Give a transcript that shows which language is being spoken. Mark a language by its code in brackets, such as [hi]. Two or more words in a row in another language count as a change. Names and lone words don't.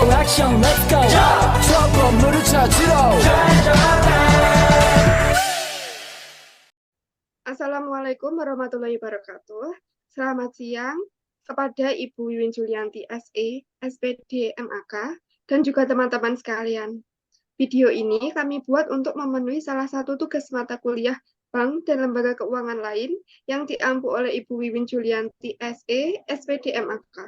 [ko] 액션 [en] let's go [ko] 저 건물을 찾으러 [ar] السلام عليكم ورحمة الله وبركاته. [id] Selamat siang kepada Ibu Wiwin Julianti SE, SPD MAK, dan juga teman-teman sekalian. Video ini kami buat untuk memenuhi salah satu tugas mata kuliah bank dan lembaga keuangan lain yang diampu oleh Ibu Wiwin Julianti SE, SPD MAK.